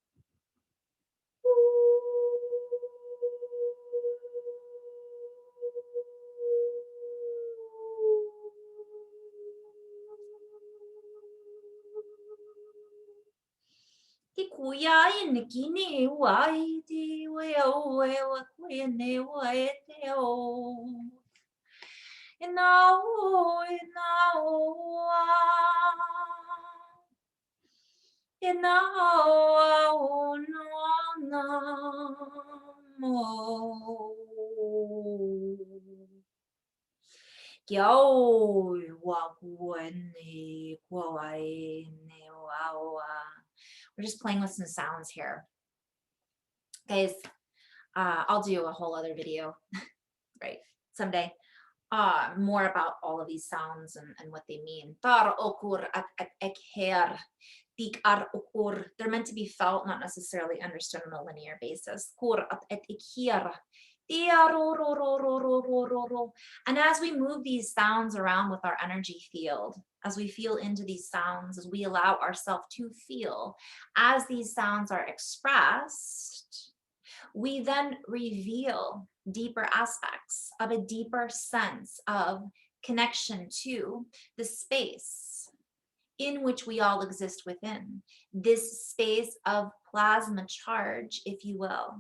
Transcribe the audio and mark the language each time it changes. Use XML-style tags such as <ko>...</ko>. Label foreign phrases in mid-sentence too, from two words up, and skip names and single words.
<en>Ti kuya in kini wai ti we o e wa kuya ne wa e te o. Inao inao no no mo. Yo wa kuene kwa ne wa. We're just playing with some sounds here. Guys, I'll do a whole other video, right, someday, more about all of these sounds and what they mean. Tar okur at ekher, tik ar okur. They're meant to be felt, not necessarily understood on a linear basis. Kur at ekher. And as we move these sounds around with our energy field, as we feel into these sounds, as we allow ourselves to feel, as these sounds are expressed, we then reveal deeper aspects of a deeper sense of connection to the space in which we all exist within, this space of plasma charge, if you will.</en>